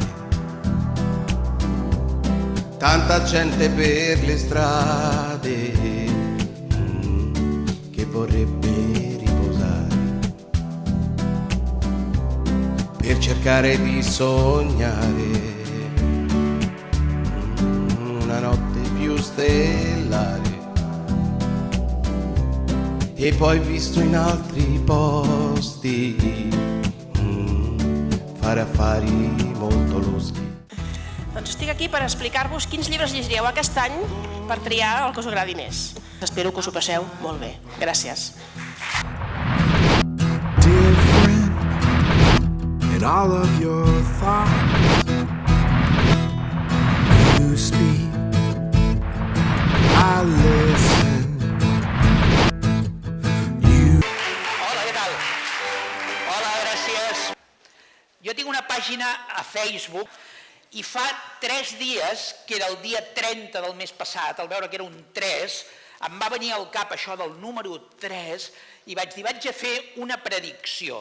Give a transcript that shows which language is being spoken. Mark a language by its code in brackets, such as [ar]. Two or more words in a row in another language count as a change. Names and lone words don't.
[it] Tanta gente per le strade che vorrebbe riposare per cercare di sognare una notte più stellare. E poi visto in altri posti fare affari molto loschi. [ca] Doncs estic aquí per explicar-vos quins llibres llegiríeu aquest any per triar el que us agradi més. Espero que us ho passeu molt bé. Gràcies. [en] In all of your thoughts you speak, I listen. [ca] Hola, què tal? Hola, gràcies. Jo tinc una pàgina a Facebook i fa 3 dies, que era el dia 30 del mes passat, al veure que era un 3, em va venir al cap això del número 3 i vaig dir, vaig a fer una predicció.